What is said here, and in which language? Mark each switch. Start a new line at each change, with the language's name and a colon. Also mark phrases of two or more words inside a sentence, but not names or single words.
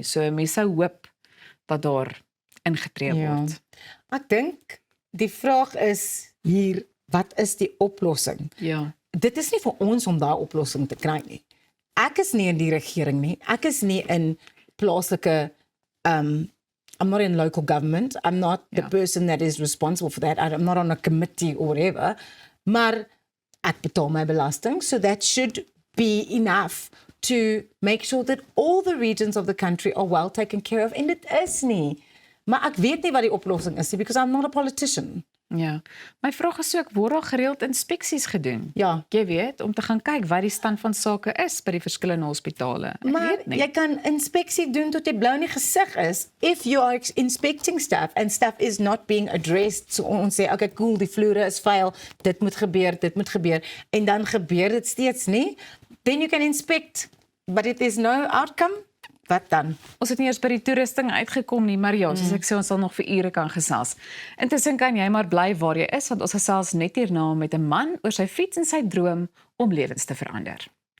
Afrikaans: So, mense sou hoop dat daar ingetree word. Ek dink die vraag is hier, wat is die oplossing? Ja. Dit is nie vir ons om daai oplossing te kry nie. Ek is nie in die regering nie. Ek is nie in plaaslike
English: I'm not in local government. I'm not the person that is responsible for that. I'm not on a committee or whatever.
Afrikaans: Maar ek betaal my belasting,
English: so that should be enough to make sure that all the regions of the country are well taken care of.
Afrikaans: En dit is nie. Maar ek weet nie wat die oplossing is nie,
English: because I'm not a politician.
Afrikaans: Ja. My vraag is ook, word daar gereeld inspeksies gedoen? Ja. Jy weet, om te gaan kyk wat die stand van sake is by die verskillende hospitale. Ek Maar weet nie. jy kan inspeksie doen tot jy blou in die gesig is.
English: If you are inspecting stuff and stuff is not being addressed,
Afrikaans: so ons sê,
English: okay, cool,
Afrikaans: die vloere is vuil, dit moet gebeur, en dan gebeur dit steeds nie,
English: then you can inspect, but if there's no outcome,
Afrikaans: wat dan? Ons het nie eers by die toerusting uitgekom nie, maar ja, soos ek sê, ons sal nog vir ure kan gesels. Intussen kan jy maar bly waar jy is, want ons gesels net hierna met 'n man oor sy fiets en sy droom om lewens te verander.